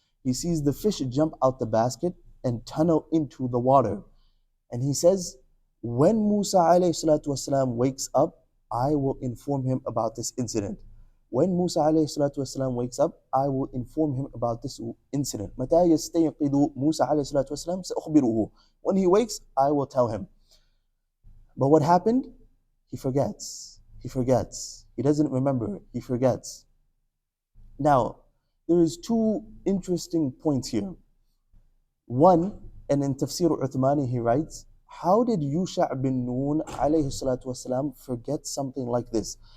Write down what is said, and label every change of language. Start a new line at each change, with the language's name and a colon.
English: He sees the fish jump out the basket and tunnel into the water. And he says, when Musa alayhi salatu wasalam wakes up, I will inform him about this incident. When Musa alayhi salatu wasalam wakes up, I will inform him about this incident.
Arabic: متى يستيقظ موسى عليه الصلاة والسلام سأخبره.
English: When he wakes, I will tell him. But what happened? He forgets. He forgets. He doesn't remember. He forgets. Now, there is two interesting points here. One, and in Tafsir Uthmani he writes, how did Yusha' bin Nun alayhi salatu wasalam forget something like this?